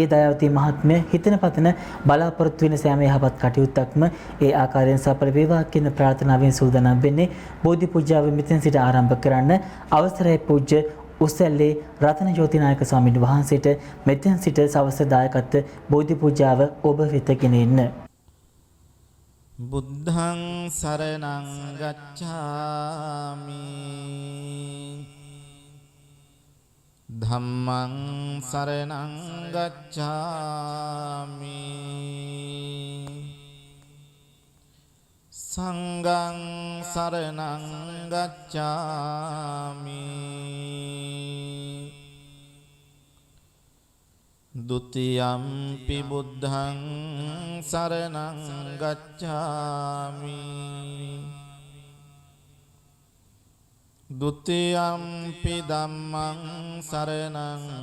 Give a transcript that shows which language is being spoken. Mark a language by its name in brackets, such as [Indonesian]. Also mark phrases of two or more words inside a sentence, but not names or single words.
[Sinhala] දයාවතී මහත්මිය හිතන පතන බලාපොරොත්තු වෙන සෑම යහපත් කටයුත්තක්ම ඒ ආකාරයෙන් සඵල වේවා කියන ප්‍රාර්ථනාවෙන් සූදානම් වෙන්නේ බෝධි පූජාව මෙතෙන් සිට ආරම්භ කරන්න. අවසරයි පූජ්‍ය උස්සැල්ලේ රතන ජෝතිනායක ස්වාමීන් වහන්සේට මෙතෙන් සිට සවස දායකත්ව බෝධි පූජාව ඔබ වෙත ගෙන එන්න. [Pali] බුද්ධං සරණං ගච්ඡාමි ධම්මං සරණං ගච්ඡාමි සංඝං සරණං ගච්ඡාමි ဒုတိယံ පි බුද්ධං සරණං ගච්ඡාමි ဒုတိယံ පි ධම්මං සරණං